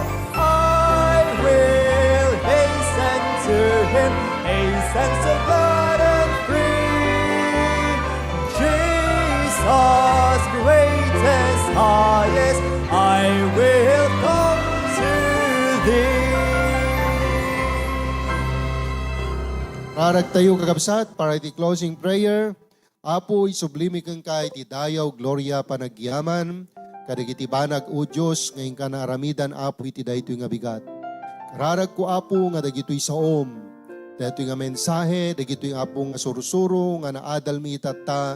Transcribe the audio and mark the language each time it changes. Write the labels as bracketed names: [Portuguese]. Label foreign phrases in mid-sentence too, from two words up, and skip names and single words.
[English] I will hasten to Him, hasten so glad and free. Jesus, greatest, highest, I will come to Thee. [Iloko] Rarag tayo kakabsat para iti [English] closing prayer. [Iloko] Apo isublimi kang ka iti dayaw gloria panagyaman. Kadagiti banag o Diyos ngayon ka naaramidan apo iti daytoy nga bigat. Rarag ko apo nga dagitoy saom. Daytoy nga mensahe, dagitoy apo nga sursuro nga naadal mi itata.